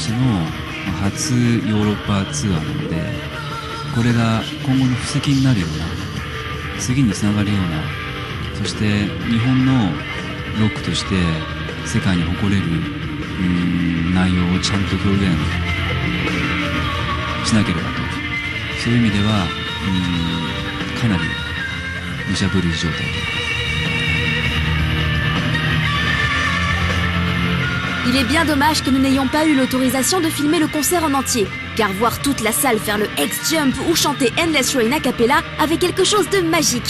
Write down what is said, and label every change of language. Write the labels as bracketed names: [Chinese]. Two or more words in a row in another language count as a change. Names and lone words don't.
[Japanese] しての初ヨーロッパツアーなので、これが今後の布石になるような、次につながるような、そして日本のロックとして世界に誇れる内容をちゃんと表現しなければと、そういう意味ではかなり無茶ぶり状態で。 [French] Il est bien dommage que nous n'ayons pas eu l'autorisation de filmer le concert en entier, car voir toute la salle faire le X-Jump ou chanter Endless Rain a cappella avait quelque chose de magique.